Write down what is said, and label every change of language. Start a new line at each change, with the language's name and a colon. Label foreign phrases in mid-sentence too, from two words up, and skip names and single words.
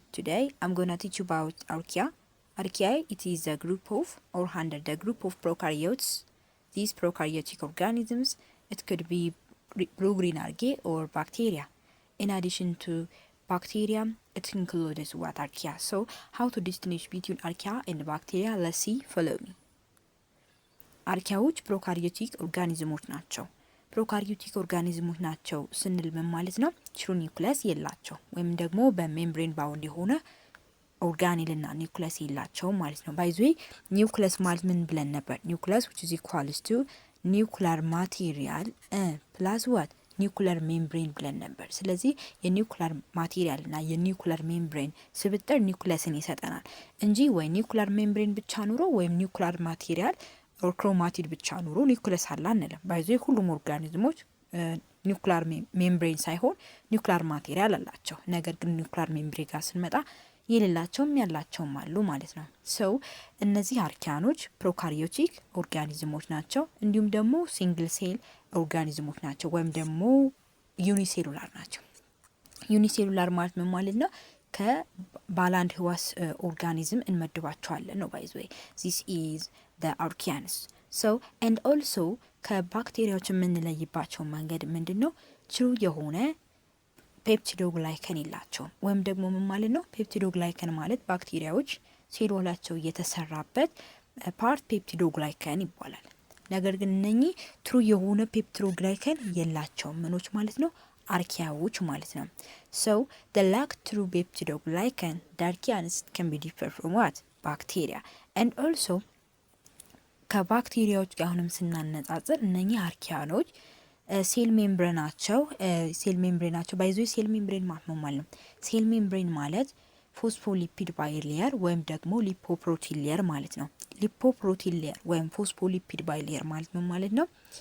English: Today I'm gonna teach you about archaea. Archaea, it is a group of or under the group of prokaryotes. These prokaryotic organisms, it could be blue-green algae or bacteria. In addition to bacteria, it includes what archaea. So how to distinguish between archaea and bacteria? Let's see, follow me.
Amharic: አርኪያዎች
English: prokaryotic organisms
Amharic: ናቸው።
English: prokaryotic organisms
Amharic: ናቸው ስንል ምን ማለት ነው?
English: true nucleus
Amharic: የላቸው ወይም ደግሞ
English: membrane bound
Amharic: የሆነ ኦርጋኔልና ኒውክሊየስ የላቸው ማለት ነው።
English: by the way nucleus
Amharic: ማለት ምን ብለን ነበር?
English: ኒውክሊየስ which is equals to nuclear material plus what nuclear membrane
Amharic: ብለን ነበር። ስለዚህ
English: nuclear material and nuclear membrane
Amharic: ስብጥር ኒውክሊየስን ይሰጠናል እንጂ ወይ
English: nuclear membrane
Amharic: ብቻ ኑሮ ወይም
English: nuclear material or chromatid
Amharic: ብቻ ኑሮ ኒውክሊየስ አለ አንልም። ባይዘ ሁሉም ኦርጋኒዝሞች
English: nuclear membrane
Amharic: ሳይሆን
English: nuclear material
Amharic: አላቸው። ነገር ግን
English: nuclear membrane
Amharic: ጋር ስንመጣ የሌላቸውም ያላቸውም አሉ ማለት ነው። ሶ እነዚህ አርኪያኖች
English: prokaryotic organisms
Amharic: ናቸው። እንዲሁም ደግሞ
English: single cell organisms
Amharic: ናቸው ወይም ደግሞ ዩኒሴሉላር ናቸው። ዩኒሴሉላር ማለት ምን ማለት ነው? ከባላንድ ህዋስ ኦርጋኒዝም እንመድባቸዋለን ነው።
English: by the way this is the archaeans. So and also
Amharic: ከባክቴሪያዎች የምንለይባቸው መንገድ ምንድነው? ትሩ የሆነ ፔፕቲዶግላይከን የላቸውም። ወይም ደግሞ ምን ማለት ነው? ፔፕቲዶግላይከን ማለት ባክቴሪያዎች ሴሎላቸው የተሰራበት ፓርት ፔፕቲዶግላይከን ይባላል። ነገር ግን እነኚህ ትሩ የሆነ ፔፕቲዶግላይከን የላቸውም። ምኖች ማለት ነው? አርኪያዎች ማለት ነው።
English: So the lack true peptidoglycan, the archaeans can be different from what? Bacteria. And also
Amharic: ከባክቴሪያዎች ጋር አሁንም ስናነጻጽር እነኚህ አርኪያኖች
English: cell membrane
Amharic: ባይዞ
English: cell membrane
Amharic: ማለት ነው።
English: cell membrane
Amharic: ማለት
English: phospholipid bilayer
Amharic: ወይም ደግሞ
English: lipoprotein layer
Amharic: ማለት ነው።
English: lipoprotein layer
Amharic: ወይም
English: phospholipid bilayer
Amharic: ማለት ነው ማለት ነው